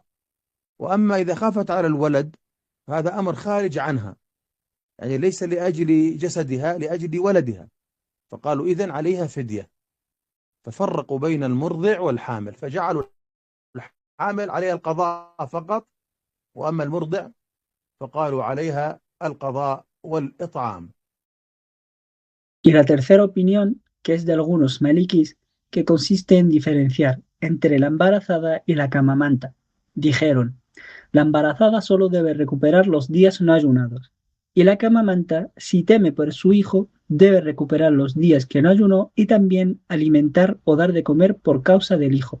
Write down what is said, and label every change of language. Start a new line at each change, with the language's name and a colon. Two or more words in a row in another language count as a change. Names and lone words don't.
Arabic: وأما إذا خافت على الولد هذا أمر خارج عنها، يعني ليس لأجل جسدها، لأجل ولدها، فقالوا إذن عليها فدية. ففرقوا بين المرضع والحامل، فجعلوا الحامل عليها القضاء فقط، وأما المرضع فقالوا عليها القضاء والإطعام.
Spanish: Y la tercera opinión, que es de algunos malikis, que consiste en diferenciar entre la embarazada y la que amamanta. Dijeron: la embarazada solo debe recuperar los días no ayunados, y la que amamanta, si teme por su hijo, debe recuperar los días que no ayunó y también alimentar o dar de comer por causa del hijo.